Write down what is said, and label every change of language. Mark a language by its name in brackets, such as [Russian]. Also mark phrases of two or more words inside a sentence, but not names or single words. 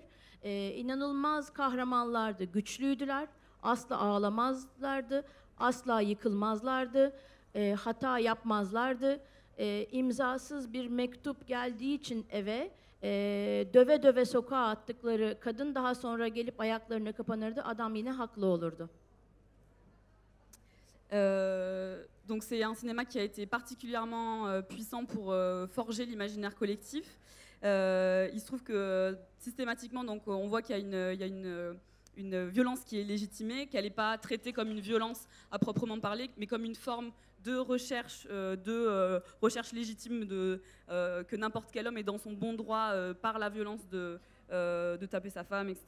[Turkish] İnanılmaz kahramanlardı, güçlüydüler, asla ağlamazlardı, asla yıkılmazlardı, hata yapmazlardı. İmzasız bir mektup geldiği için eve döve döve sokağa attıkları kadın daha sonra gelip ayaklarına kapanırdı, adam yine haklı olurdu. [French] Donc c'est un cinéma qui a été particulièrement puissant pour forger l'imaginaire collectif. Il se trouve que systématiquement, donc, on voit qu'il y a une violence qui est légitimée, qu'elle n'est pas traitée comme une violence à proprement parler, mais comme une forme de recherche légitime que n'importe quel homme est dans son bon droit par la violence de taper sa femme, etc.